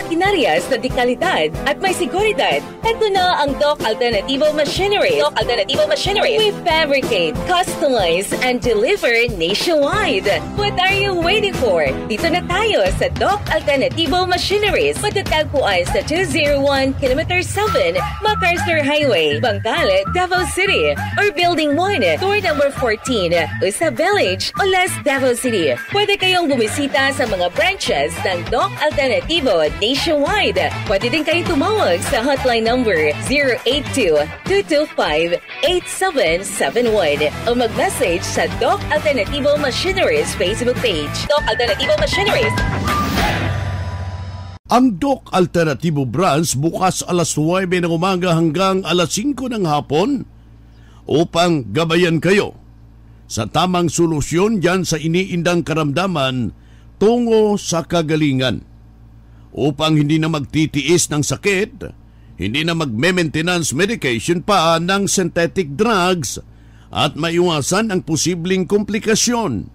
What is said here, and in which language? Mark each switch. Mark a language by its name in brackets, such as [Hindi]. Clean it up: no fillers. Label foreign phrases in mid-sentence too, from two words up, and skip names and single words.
[Filipino] pares na dekalidad at may seguridad. Ito na ang Doc Alternativo Machineries. Doc Alternativo Machineries. [English] We fabricate, customize, and deliver nationwide. What are you waiting for? [Filipino] Dito na tayo sa Doc Alternativo Machineries. Matatagpuan sa 201 Kilometer 7 MacArthur Highway, Bangkal, Davao City, or Building 1, Door number 14, Usa Village, Olas, Davao City. Pwede kayong bumisita sa mga branches ng Doc Alternativo nationwide. Pwede din kayong tumawag sa hotline number 082-225-8771 o mag-message sa Doc Alternativo Machineries Facebook page. Doc Alternativo Machineries. Ang Doc Alternativo Branch bukas alas 9 ng umaga hanggang alas 5 ng hapon upang gabayan kayo sa tamang solusyon dyan sa iniindang karamdaman tungo sa kagalingan. Upang hindi na magtitiis ng sakit, hindi na magme-maintenance medication pa ng [English] synthetic drugs [Filipino] at maiwasan ang posibleng komplikasyon.